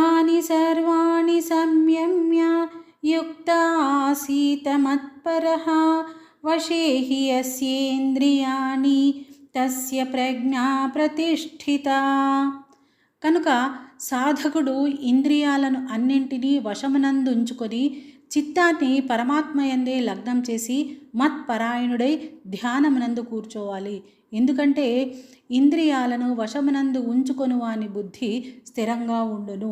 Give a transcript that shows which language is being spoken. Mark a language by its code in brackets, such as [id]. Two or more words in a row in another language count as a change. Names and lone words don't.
[sa] तानि सर्वाणि संयम्य युक्त आसीत मत्परः वशे हि यस्येन्द्रियाणि తస్య ప్రజ్ఞా ప్రతిష్ఠిత. [te] కనుక సాధకుడు ఇంద్రియాలను అన్నింటినీ వశమునందుంచుకొని చిత్తాన్ని పరమాత్మయందే లగ్నం చేసి మత్పరాయణుడై ధ్యానమునందు కూర్చోవాలి. ఎందుకంటే ఇంద్రియాలను వశమునందు ఉంచుకొని వాని బుద్ధి స్థిరంగా ఉండును.